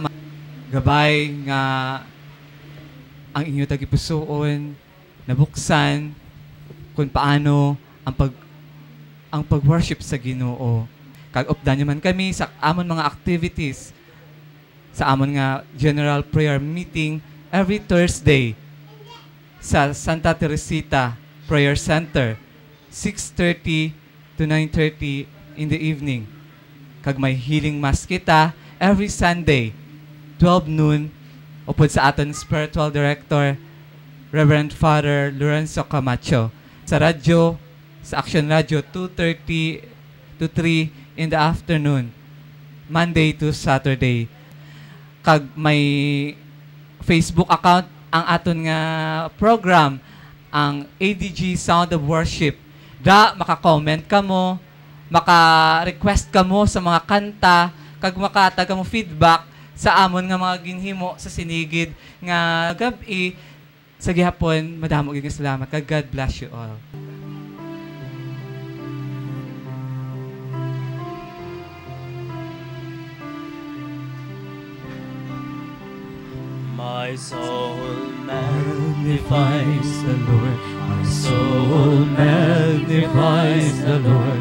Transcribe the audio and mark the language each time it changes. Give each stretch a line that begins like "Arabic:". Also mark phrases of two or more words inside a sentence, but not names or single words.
Hiligaynon: Gabay nga ang inyo tagipusoon nabuksan kung paano ang pag-worship sa Ginoo. Kag-updan man kami sa amon mga activities sa amon nga
English: general prayer meeting every Thursday
Hiligaynon: sa Santa Teresita Prayer Center,
English: 6:30 to 9:30 in the evening.
Hiligaynon: Kag may
English: healing mass
Hiligaynon: kita
English: every Sunday, 12 noon,
Hiligaynon: upod sa aton
English: spiritual director,
Hiligaynon: Reverend Father Lorenzo Camacho. Sa radyo, sa Action Radio,
English: 2:30 to 3 in the afternoon, Monday to Saturday.
Hiligaynon: Kag may Facebook account ang aton nga program, ang ADG Sound of Worship. Da, maka-comment ka mo, maka-request ka mo sa mga kanta, kag makataga mo feedback sa amon nga mga ginhimo sa sinigid nga gabi. Sa gihapon, madamo gyud salamat.
English: Kag God bless you all. My soul magnifies the Lord. My soul magnifies the Lord.